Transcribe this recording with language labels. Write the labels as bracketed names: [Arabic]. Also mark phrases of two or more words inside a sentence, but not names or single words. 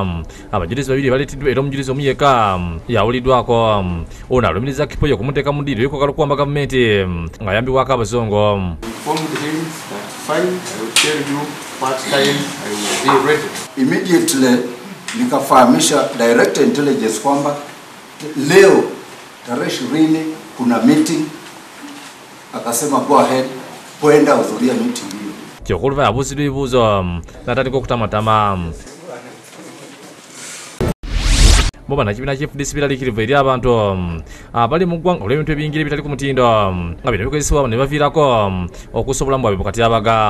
[Ganda] Abajulizi babiri baleeteddwa era omujulizi omu yekka yawuliddwako. Ono alumiriza Kipoyi okumuteeka mu ddiiro y'okwagala okuwamba gavumenti ng'ayambibwako abazongo. [Swahili] Immediately nikafahamisha [English] direct intelligence [Swahili] kwamba leo tarehe 20 kuna meeting, akasema [English] go ahead [Swahili] kwenda hudhuria meeting hiyo. [Ganda] Kyokuluva yabuuziddwa ebibuuzo n'atandika okutamatama. Boba na kibiina ky'FDC biraliikirivu eri abantu abali mu ggwanga olw'ebintu ebiyingira ebitali ku mutindo nga bino bikozesebwa ne baviirako okussa obulamu bwabwe bukati abaga.